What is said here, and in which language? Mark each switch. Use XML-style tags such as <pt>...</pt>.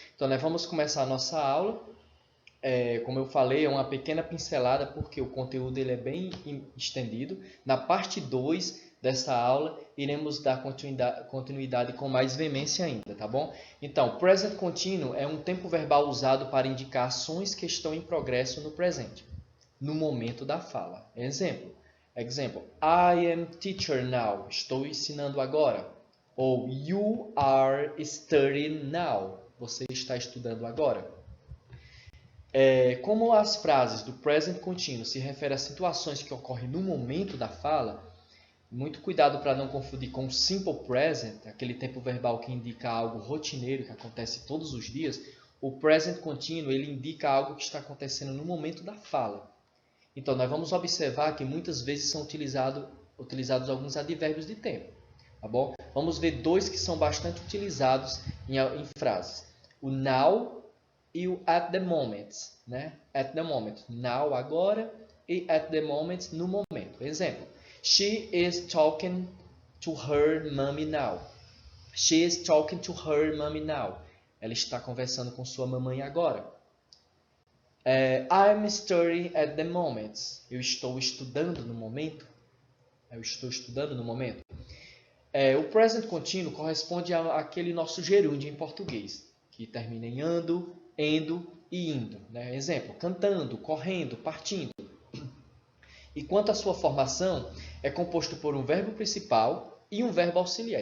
<pt>Então, nós vamos começar a nossa aula. Como eu falei, é uma pequena pincelada porque o conteúdo ele é bem estendido. Na parte 2 dessa aula, iremos dar continuidade com mais veemência ainda, tá bom? Então, present continuo é um tempo verbal usado para indicar ações que estão em progresso no presente, no momento da fala.</pt> <en>Exemplo, I am teacher now.</en> <pt>Estou ensinando agora. Ou</pt> <en>you are studying now.</en> <pt>Você está estudando agora. Como as frases do present continuo se referem a situações que ocorrem no momento da fala, muito cuidado para não confundir com o simple present, aquele tempo verbal que indica algo rotineiro que acontece todos os dias. O present continuo ele indica algo que está acontecendo no momento da fala. Então, nós vamos observar que muitas vezes são utilizados alguns advérbios de tempo. Tá bom? Vamos ver dois que são bastante utilizados em frases. O now e o</pt> <en>at the moment,</en> <pt>né?</pt> <en>At the moment, now,</en> <pt>agora,</pt> <en>e at the moment,</en> <pt>no momento.</pt> <en>Exemplo, she is talking to her mommy now. She is talking to her mommy now.</en> <pt>Ela está conversando com sua mamãe agora.</pt> <en>I'm studying at the moment.</en> <pt>Eu estou estudando no momento. Eu estou estudando no momento. O present contínuo corresponde àquele nosso gerúndio em português, que termina em ando, endo e indo, né? Exemplo, cantando, correndo, partindo. E quanto à sua formação, é composto por um verbo principal e um verbo auxiliar.</pt>